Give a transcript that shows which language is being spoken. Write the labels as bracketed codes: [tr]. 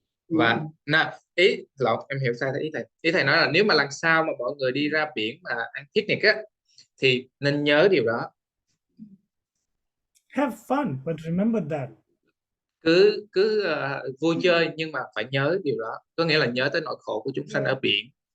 [vi] Và em hiểu sai ý thầy nói là nếu mà lần sau mà mọi người đi ra biển mà ăn picnic á thì nên nhớ điều đó. [en] Have fun, but remember that. [vi] Cứ vui chơi nhưng mà phải nhớ điều đó, có nghĩa là nhớ tới nỗi khổ của chúng sanh ở biển.